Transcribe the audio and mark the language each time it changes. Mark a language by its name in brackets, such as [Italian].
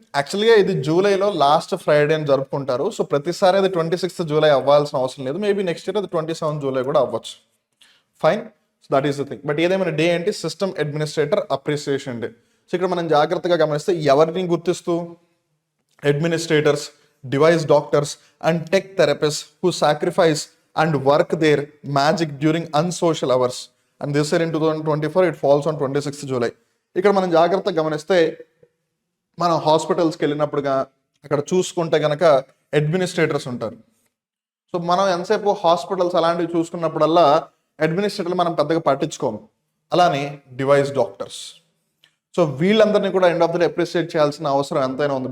[Telugu] యాక్చువల్గా ఇది జూలైలో లాస్ట్ ఫ్రైడే అని జరుపుకుంటారు. సో ప్రతిసారి అది 26th July అవ్వాల్సిన అవసరం లేదు, మేబీ నెక్స్ట్ ఇయర్ అది 27th July కూడా అవ్వచ్చు. [English] Fine, so that is the thing. But [Telugu] ఏదేమైనా డే ఏంటి? [English] System administrator appreciation day. [Telugu] So ఇక్కడ మనం జాగ్రత్తగా గమనిస్తే ఎవరిని గుర్తిస్తూ, [English] Administrators, device doctors and tech therapist who sacrifice and work their magic during unsocial hours. And this year in 2024, it falls on 26th July. [Telugu] ఇక్కడ మనం జాగ్రత్తగా గమనిస్తే మనం హాస్పిటల్స్కి వెళ్ళినప్పుడుగా అక్కడ చూసుకుంటే కనుక అడ్మినిస్ట్రేటర్స్ ఉంటారు. సో మనం ఎంతసేపు హాస్పిటల్స్ అలాంటివి చూసుకున్నప్పుడల్లా అడ్మినిస్ట్రేటర్లు మనం పెద్దగా పట్టించుకోము. అలానే డివైస్ డాక్టర్స్. సో వీళ్ళందరినీ కూడా end of the day appreciate చేయాల్సిన అవసరం ఎంతైనా ఉంది.